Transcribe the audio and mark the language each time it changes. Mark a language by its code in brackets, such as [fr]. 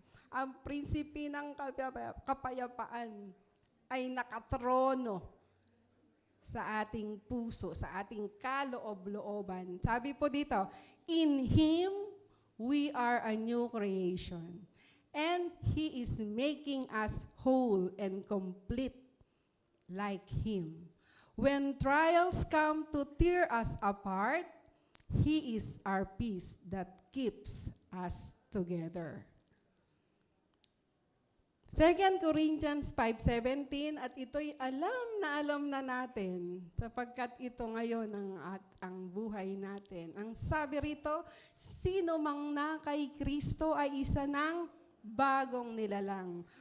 [tl] Ang prinsipe ng kapayapaan ay nakatrono sa ating puso, sa ating kaloob-looban. Sabi po dito, [en] in Him, we are a new creation. And He is making us whole and complete like Him. When trials come to tear us apart, He is our peace that keeps us together. [tl] 2 Corinthians 5:17, at ito'y alam na natin sapagkat ito ngayon ang buhay natin. Ang sabi rito, sino mang na kay Kristo ay isa ng bagong nilalang.